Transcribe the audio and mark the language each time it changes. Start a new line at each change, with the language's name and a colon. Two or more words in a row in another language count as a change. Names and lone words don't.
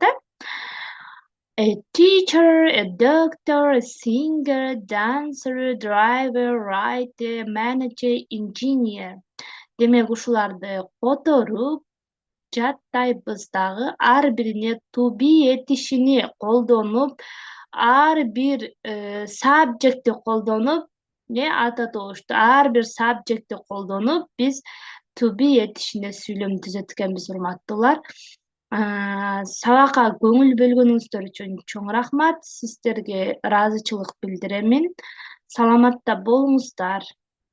English: A teacher, a doctor, a singer, dancer, driver, writer, manager, engineer.
Kyrgyz: Демек ушуларды которуп жаттайбыз дагы, ар бирине
English: to be
Kyrgyz: этишини колдонуп, ар бир subjectти колдонуп, ата тобушту ар бир subjectти колдонуп биз
English: to be
Kyrgyz: этишине сүйлөм түзөт экенбиз, урматтуулар. Сабакка көңүл бөлгөнүңүздөр үчүн чоң рахмат. Сиздерге ыраазычылык билдиремин. Саламатта болуңуздар.